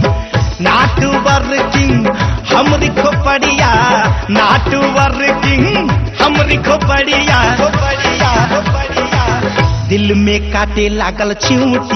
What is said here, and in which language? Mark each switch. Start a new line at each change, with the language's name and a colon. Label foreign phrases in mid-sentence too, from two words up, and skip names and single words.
English: Not working,
Bhojpuri: हमरी खोपड़िया,
English: not working,
Bhojpuri: हमरी खोपड़िया, दिल में काटे लागल चूटी।